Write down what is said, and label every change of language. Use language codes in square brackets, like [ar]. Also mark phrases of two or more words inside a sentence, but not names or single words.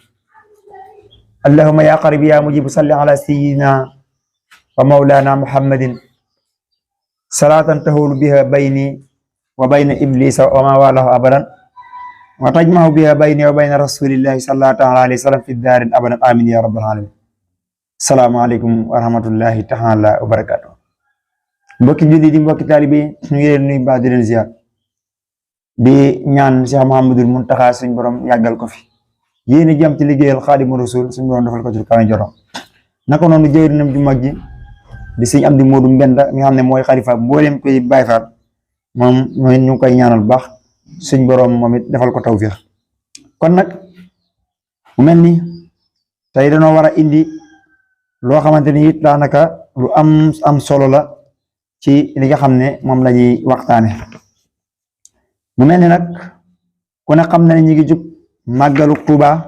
[ar] اللهم يا قريب يا مجيب صل على سيدنا ومولانا محمد صلاة تهول بها بيني وبين إبليس وما والاه أبدا وتجمع بها بيني وبين رسول الله صلى الله عليه وسلم في الدار أبدا آمين يا رب العالمين. السلام عليكم ورحمة الله تعالى وبركاته. [wo] mbokki julli di mbokki taalibe ñu ngi leen nuyu baax di leen ziar di ñaan Cheikh Mouhamadul Mountakha suñu borom yàggal ko fi yéen a jëm ci liggéeyal Xaadimu Rasuul suñu borom defal ko ci kaw jorom naka noonu jëwriñam ju mag ji di sëñ Amdi Moodu Mbenda mi nga xam ne mooy xalifa mboolem koy Baay Faal moom mooy ñu ngi koy ñaanal bu baax suñ borom moom it defal ko tawfiix kon nag mu mel ni tey dañoo war a indi loo xamante ni it daanaka lu am solo la ci li nga xam ne moom la ñuy waxtaane mu mel ni nag ku ne xam na ne ñu ngi jub màggalu Tuuba